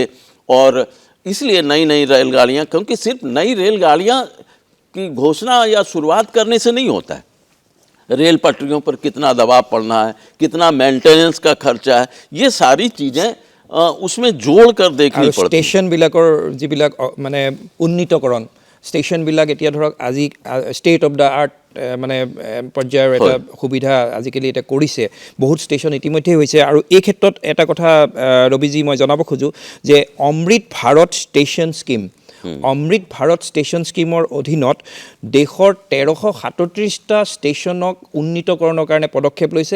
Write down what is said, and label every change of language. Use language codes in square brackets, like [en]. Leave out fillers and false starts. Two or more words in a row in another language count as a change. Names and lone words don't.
[hi] और इसलिए नई रेलगाड़ियाँ, क्योंकि सिर्फ नई रेलगाड़ियाँ की घोषणा या शुरुआत करने से नहीं होता है, रेल पटरियों पर कितना दबाव पड़ना है, कितना मेंटेनेंस का खर्चा है, ये सारी चीज़ें उसमें जोड़ कर देखनी पड़ती है। [as] ষ্টেচনবিলাকৰ যিবিলাক মানে উন্নীতকৰণ, ষ্টেচনবিলাক এতিয়া ধৰক আজি [en] state of the art [as] মানে পৰ্যায়ৰ এটা সুবিধা আজিকালি এটা কৰিছে, বহুত ষ্টেচন ইতিমধ্যে হৈছে। আৰু এই ক্ষেত্ৰত এটা কথা ৰবিজি মই জনাব খোজোঁ যে অমৃত ভাৰত ষ্টেচন স্কিম, অমৃত ভাৰত ষ্টেচন স্কিমৰ অধীনত দেশৰ 1337টা ষ্টেচনক উন্নীতকৰণৰ কাৰণে পদক্ষেপ লৈছে।